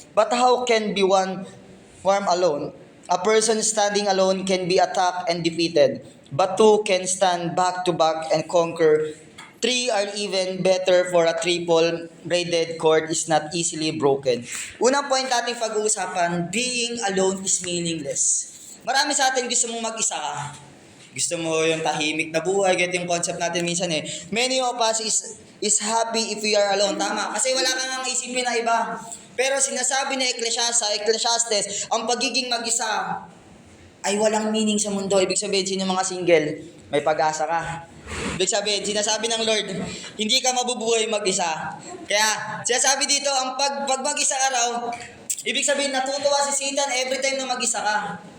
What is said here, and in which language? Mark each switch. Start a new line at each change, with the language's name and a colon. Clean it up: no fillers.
English: But how can be one warm alone? A person standing alone can be attacked and defeated, but two can stand back to back and conquer. Three are even better, for a triple-braided cord is not easily broken.
Filipino: Unang point nating pag-uusapan,
English: being alone is meaningless.
Filipino: Marami sa atin gusto mong mag-isa ka. Gusto mo yung tahimik na buhay, get yung concept natin minsan eh.
English: Many of us is happy if we are alone.
Filipino: Tama, kasi wala kang ang isipin na iba. Pero sinasabi ni Ecclesiastes, ang pagiging mag-isa ay walang meaning sa mundo. Ibig sabihin, sino mga single, may pag-asa ka. Ibig sabihin, sinasabi ng Lord, hindi ka mabubuhay mag-isa. Kaya, sinasabi dito, ang pag mag-isa ka raw, ibig sabihin, natutuwa si Satan
English: every time
Filipino: na mag-isa ka.